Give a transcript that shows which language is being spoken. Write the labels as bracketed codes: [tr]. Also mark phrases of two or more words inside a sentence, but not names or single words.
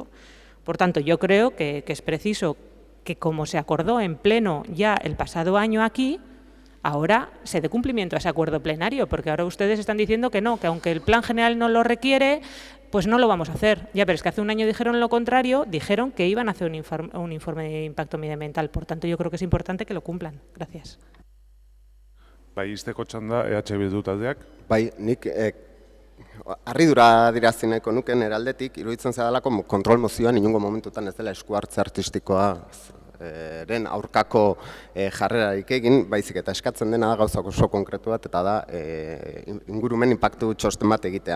[es] Por tanto, yo creo que es preciso que, como se acordó en pleno ya el pasado año aquí, ahora se dé cumplimiento a ese acuerdo plenario, porque ahora ustedes están diciendo que no, que aunque el plan general no lo requiere, pues no lo vamos a hacer. Ya, pero es que hace un año dijeron lo contrario, dijeron que iban a hacer un informe de impacto medioambiental. Por tanto, yo creo que es importante que lo cumplan. Gracias. [eu] Bai, izteko txanda EH Bildu taldeak. Bai, nik harridura adirazi nahiko nuke nire aldetik, iruditzen zaidalako kontrol mozioan inongo momentutan ez dela esku hartze artistikoa ren aurkako jarrerarik egin, baizik eta eskatzen dena da gauzak oso konkretu bat, eta da ingurumen inpaktu txosten bat egitea.